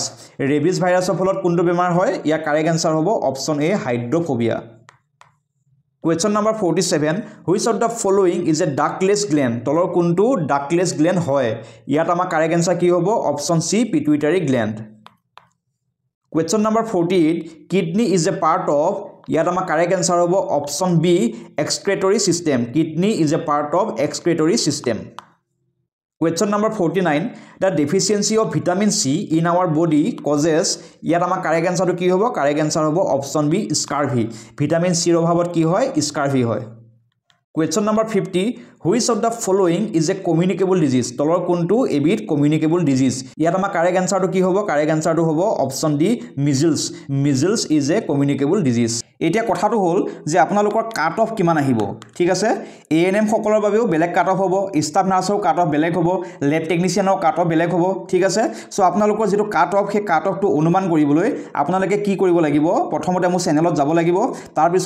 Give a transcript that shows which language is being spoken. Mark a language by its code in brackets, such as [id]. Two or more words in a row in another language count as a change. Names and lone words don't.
[as] Rabies virus ফলত কোনটো বেমাৰ হয় ইয়াৰ [en] correct answer [as] হ'ব [en] option A [as] হাইড্ৰোফোবিয়া [en] Question number 47 Which of the following is a ductless gland? [as] তলৰ কোনটো [en] ductless gland [as] হয় ইয়াত আমাৰ [en] correct answer [as] কি হ'ব [en] option C pituitary gland Question number 48 Kidney is a part of [as] ইয়াত আমাৰ [en] correct answer [as] হ'ব [en] option B excretory system Kidney is a part of excretory system Question number 49 the deficiency of vitamin C in our body causes [as] ইয়াত আমাৰ কারেক্ট আনসাৰটো কি হ'ব [en] correct answer [as] হ'ব [en] option B scurvy vitamin C [as] ৰ অভাৱত কি হয় স্কাৰভি হয় [en] Question number 50 which of the following is a communicable disease [as] তলৰ কোনটো এবিধ [en] communicable disease [as] ইয়াত আমাৰ কারেক্ট আনসাৰটো কি হ'ব কারেক্ট আনসাৰটো হ'ব [en] option D measles measles is a communicable disease [as] এতিয়া কথাটো হল যে আপোনালোকৰ [en] cut off [as] কিমান আহিব ঠিক আছে এএনএম সকলৰ বাবেও বেলেগ [en] cut off [as] হ'ব [en] staff nurseৰ cut off [as] বেলেগ হ'ব [en] lab technicianৰ cut off [as] বেলেগ হ'ব ঠিক আছে সো আপোনালোকৰ যেটো [en] cut off [as] হে [en] cut offটো [as] অনুমান কৰিবলৈ আপোনালোকে কি কৰিব লাগিব প্ৰথমতে মোৰ চেনেলত যাব লাগিব তাৰ পিছত